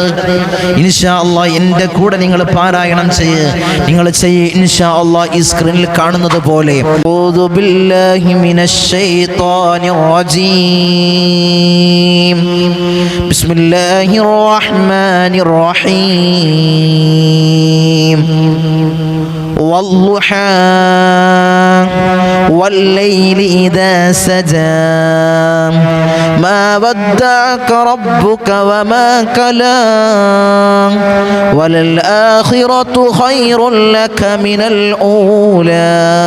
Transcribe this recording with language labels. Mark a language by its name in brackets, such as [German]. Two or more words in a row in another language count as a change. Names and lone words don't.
[Arabic] إن شاء الله [Malayalam] എൻ്റെ കൂടെ നിങ്ങൾ പാരായണം നിങ്ങൾ [Arabic] إن شاء الله [Malayalam] ഈ സ്ക്രീനിൽ കാണുന്നത് പോലെ [Arabic] أعوذ بالله من الشيطان الرجيم بسم الله الرحمن റഹീം والضحى والليل إذا سجى ما ودعك ربك وما كلى وللآخرة خير لك من الأولى